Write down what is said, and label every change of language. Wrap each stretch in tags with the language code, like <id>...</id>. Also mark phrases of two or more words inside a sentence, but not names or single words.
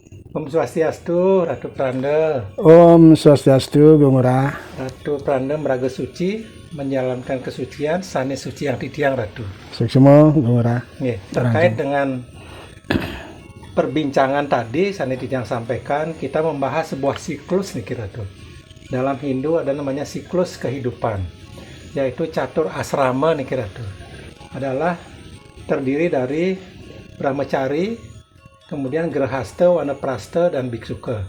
<ban>Om Swastiastu, Ratu Pranda. Om Swastiastu, Gungura.</ban> <id>Ratu Pranda meraga suci, menjalankan kesucian, sanes suci yang titiang Ratu.</id> <ban>Suksimo, Gungura.</ban> <id>Terkait dengan perbincangan tadi,</id> <ban>sanes titiang</ban> <id>sampaikan, kita membahas sebuah siklus nih Ratu. Dalam Hindu ada namanya siklus kehidupan, yaitu catur asrama nih Ratu. Adalah terdiri dari brahmacari, kemudian gerahasta, wanaprasta, dan biksuka.</id>